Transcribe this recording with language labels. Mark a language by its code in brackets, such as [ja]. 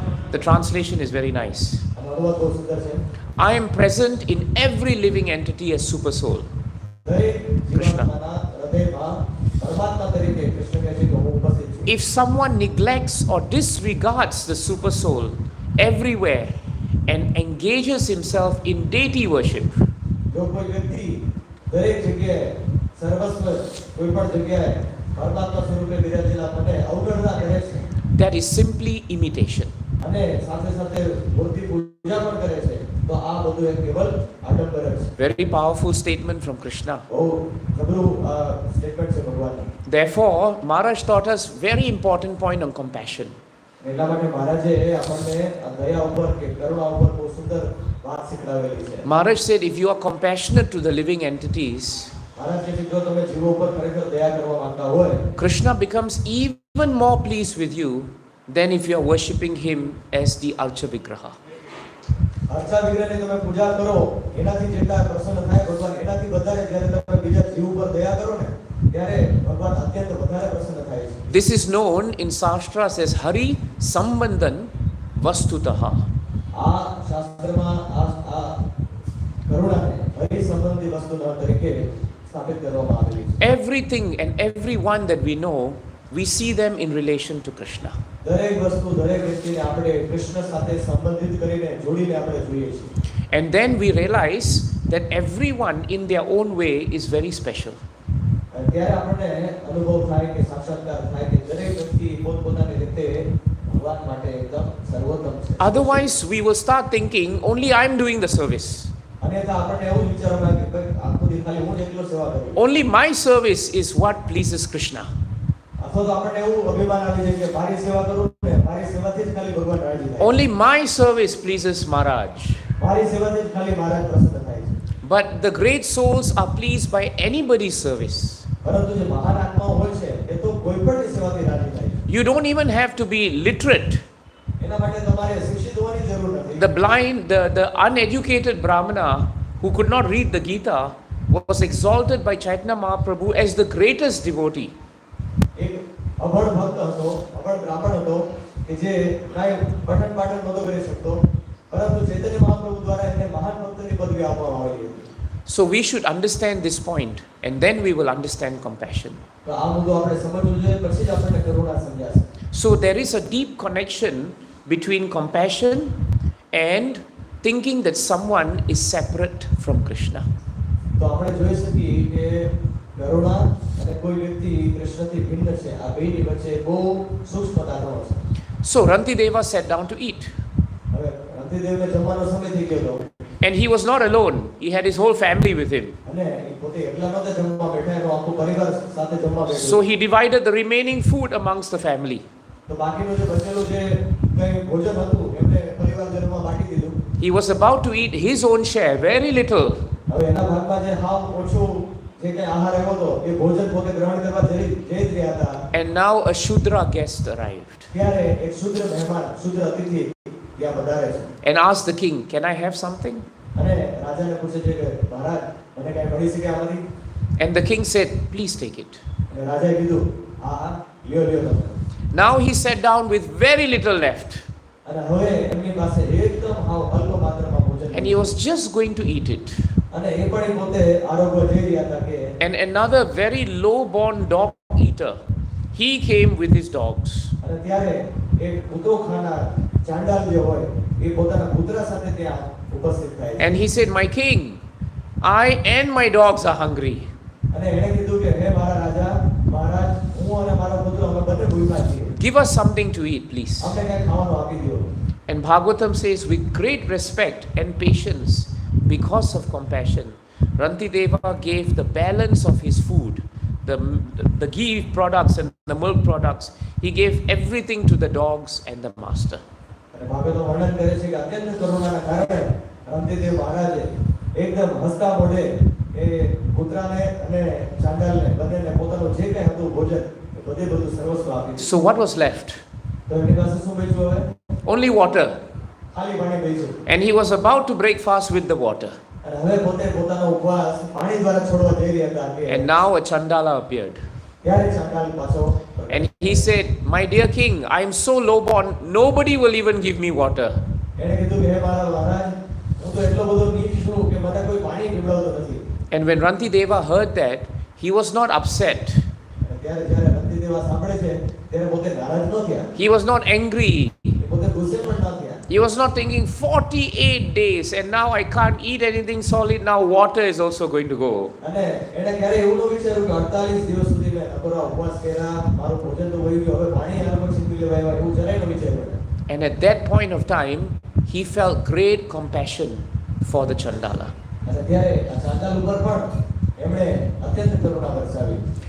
[en] The translation is very nice. [gu] આનો અનુવાદ બહુ સુંદર છે. [en] I am present in every living entity as super soul. [gu] દરેક જીવાત્માના હૃદયમાં પરમાત્મા તરીકે કૃષ્ણ કહે છે કે હું ઉપસ્થિત છું. [en] If someone neglects or disregards the super soul everywhere and engages himself in deity worship, [gu] જો કોઈ વ્યક્તિ દરેક જગ્યાએ સર્વસ્વ કોઈ પણ જગ્યાએ પરમાત્મા સ્વરૂપે બિરાજેલા મને અવગણના કરે છે [en] that is simply imitation. [gu] અને સાથે સાથે મૂર્તિ પૂજા પણ કરે છે, તો આ બધું એક કેવલ આડંબર છે. [en] Very powerful statement from Krishna. [gu] બહુ જબરું સ્ટેટમેન્ટ છે ભગવાનનું. [en] Therefore, Maharaj taught us very important point on compassion. [gu] એટલા માટે મહારાજે આપણને આ દયા ઉપર કે કરુણા ઉપર બહુ સુંદર વાત શીખડાવેલી છે. [en] Maharaj said, if you are compassionate to the living entities, [gu] મહારાજ કહે છે જો તમે જીવો ઉપર ખરેખર દયા કરવા માંગતા હોય, [en] Krishna becomes even more pleased with you than if you are worshipping him as the Archa Vigraha. [gu] અર્ચા વિગ્રહની તમે પૂજા કરો એનાથી જેટલા પ્રસન્ન થાય ભગવાન એનાથી વધારે જ્યારે તમે બીજા જીવ ઉપર દયા કરો ને ત્યારે ભગવાન અત્યંત વધારે પ્રસન્ન થાય છે. [en] This is known in Shastras as Hari Sambandhan Vastutaha. [gu] આ શાસ્ત્રમાં આ કરુણાને હરિ સંબંધી વસ્તુના તરીકે સ્થાપિત કરવામાં આવેલી છે. [en] Everything and everyone that we know, we see them in relation to Krishna. [gu] દરેક વસ્તુ દરેક વ્યક્તિને આપણે કૃષ્ણ સાથે સંબંધિત કરીને જોડીને આપણે જોઈએ છીએ. [en] And then we realize that everyone in their own way is very special. [gu] અને ત્યારે આપણને અનુભવ થાય કે સાક્ષાત્કાર થાય કે દરેક વ્યક્તિ પોતપોતાની રીતે ભગવાન માટે એકદમ સર્વોત્તમ છે. [en] Otherwise, we will start thinking, only I am doing the service. [gu] અન્યથા આપણને એવું જ વિચારવા લાગે કે આખો દી ખાલી હું જ એકલો સેવા કરું. [en] Only my service is what pleases Krishna. [gu] અથવા તો આપણને એવું અભિમાન આવી જાય કે મારી સેવા કરું ને મારી સેવાથી જ ખાલી ભગવાન રાજી થાય. [en] Only my service pleases Maharaj. [gu] મારી સેવાથી જ ખાલી મહારાજ પ્રસન્ન થાય છે. [en] But the great souls are pleased by anybody's service. [gu] પરંતુ જે મહાન આત્માઓ હોય છે એ તો કોઈ પણ સેવાથી રાજી થાય છે. [en] You don't even have to be literate. [gu] એના માટે તમારે શિક્ષિત હોવાની જરૂર નથી. [en] The blind, the uneducated Brahmana who could not read the Gita was exalted by Chaitanya Mahaprabhu as the greatest devotee. [gu] એક અભણ ભક્ત હતો, અભણ બ્રાહ્મણ હતો કે જે કાંઈ પઠન પાઠન નહોતો કરી શકતો, પરંતુ ચૈતન્ય મહાપ્રભુ દ્વારા એને મહાન ભક્તની પદવી આપવામાં આવેલી હતી. [en] So we should understand this point and then we will understand compassion. [gu] તો આ મુદ્દો આપણે સમજવું જોઈએ, પછી જ આપણને કરુણા સમજાશે. [en] So there is a deep connection between compassion and thinking that someone is separate from Krishna. [gu] તો આપણે જોઈ શકીએ કે કરુણા અને કોઈ વ્યક્તિ કૃષ્ણથી ભિન્ન છે, આ બેની વચ્ચે બહુ સૂક્ષ્મતાનો છે. [en] So Rantideva sat down to eat. [gu] હવે રતિદેવને જમવાનો સમય થઈ ગયો હતો [en] And he was not alone. He had his whole family with him. [gu] અને એ પોતે એકલા નહોતા જમવા બેઠા, એનો આખો પરિવાર સાથે જમવા બેઠો. [en] So he divided the remaining food amongst the family. [gu] તો બાકીનું જે બચેલું જે કંઈ ભોજન હતું એમને પરિવારજનોમાં બાંટી દીધું. [en] He was about to eat his own share, very little. [gu] હવે એના ભાગમાં જે હાવ ઓછું જે કે આહાર આવ્યો હતો એ ભોજન પોતે ગ્રહણ કરવા જઈ જ રહ્યા હતા. [en] And now a Shudra guest arrived [gu] ત્યારે એક શુદ્ર મહેમાન શુદ્ર અતિથિ ત્યાં પધારે છે [en] and asked the king, "Can I have something?" [gu] અને રાજાને પૂછે છે કે મહારાજ મને કાંઈ મળી શકે આમાંથી? [en] And the king said, "Please take it." [gu] અને રાજાએ કીધું હા હા લ્યો લ્યો તમે. [en] Now he sat down with very little left [gu] અને હવે એમની પાસે એકદમ હાવ અલ્પ માત્રામાં ભોજન [en] and he was just going to eat it. [gu] અને એ પણ એ પોતે આરોગ્ય જઈ રહ્યા હતા કે [en] And another very low-born dog eater, he came with his dogs. [gu] અને ત્યારે એક કૂતરો ખાનાર ચાંડાલ જે હોય એ પોતાના કૂતરા સાથે ત્યાં ઉપસ્થિત થાય છે. [en] And he said, "My king, I and my dogs are hungry. [gu] અને એણે કીધું કે હે મારા રાજા મહારાજ હું અને મારો કૂતરો અમે બંને ભૂખ્યા છીએ. [en] Give us something to eat, please." [gu] અમને કંઈ ખાવાનું આપી દો. [en] And Bhagavatam says, with great respect and patience, because of compassion, Rantideva gave the balance of his food, the ghee products and the milk products. He gave everything to the dogs and the master. [gu] અને ભાગવતમાં વર્ણન કરે છે કે અત્યંત કરુણાના કારણે રામદેવ મહારાજે એકદમ હસતા મોઢે એ કૂતરાને અને ચાંડાલને બંનેને પોતાનું જે કંઈ હતું ભોજન એ બધે બધું સર્વસ્વ આપી દીધું. [en] So what was left? [gu] તો એમની પાસે શું બચ્યું હવે? [en] Only water. [gu] ખાલી પાણી બચ્યું. [en] And he was about to break fast with the water. [gu] અને હવે પોતે પોતાનો ઉપવાસ પાણી દ્વારા છોડવા જઈ રહ્યા હતા કે [en] And now a Chandala appeared. [gu] ત્યારે ચાંડાલ પાછો [en] And he said, "My dear king, I am so low-born, nobody will even give me water." [gu] એણે કીધું કે હે મારા મહારાજ હું તો એટલો બધો નીચ છું કે મને કોઈ પાણી પીવડાવતો નથી. [en] And when Rantideva heard that, he was not upset. [gu] અને ત્યારે જ્યારે રંતીદેવા સાંભળે છે ત્યારે પોતે નારાજ ન થયા. [en] He was not angry. [gu] એ પોતે ગુસ્સે પણ ન થયા. [en] He was not thinking 48 days and now I can't eat anything solid, now water is also going to go. [gu] અને એણે ક્યારે એવું ન વિચાર્યું કે 48 દિવસ સુધી મેં નકરો ઉપવાસ કર્યા મારું ભોજન તો વહી ગયું હવે પાણી આના પછી પી લેવાય એવું જરાય ન વિચાર્યું. [en] And at that point of time, he felt great compassion for the Chandala. [gu] અને ત્યારે આ ચાંડાલ ઉપર પણ એમણે અત્યંત કરુણા વરસાવી.